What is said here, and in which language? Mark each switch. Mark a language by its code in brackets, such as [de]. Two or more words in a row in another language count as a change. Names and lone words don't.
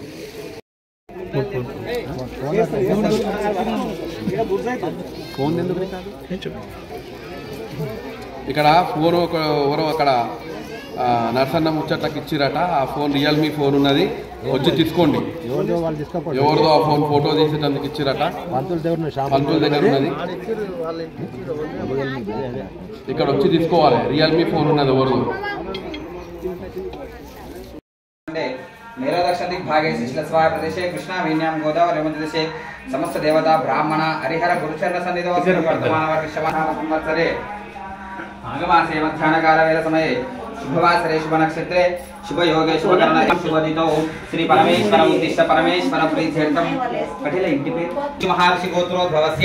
[te] ఇక్కడ ఫోన్ ఎవరో అక్కడ నర్సన్న ముచ్చట్లకి ఇచ్చిరట. ఆ ఫోన్ రియల్మీ ఫోన్ ఉన్నది, వచ్చి తీసుకోండి. ఎవరిదో ఆ ఫోన్ ఫోటో తీసేటందుకు ఇచ్చిరట. పంతుల దగ్గర ఉన్నది, ఇక్కడ వచ్చి తీసుకోవాలి. రియల్మీ ఫోన్ ఉన్నది ఎవరిదో. [sa] भागे शिश्लस्वाय प्रदेशे कृष्णा वेण्यां गोदावरी मध्यदेशे समस्त देवता ब्राह्मण हरिहर गुरुचरण सन्निधौ वर्तमान संवत्सरे माघमासे मध्याह्नकाल वेल समये शुभवासरे शुभ नक्षत्रे शुभ योगे शुभ करणे शुभदितौ श्री परमेश्वर उद्दिष्ट परमेश्वर प्रीत्यर्थं कठिल इंटि पे महर्षि गोत्रोद्भवस्य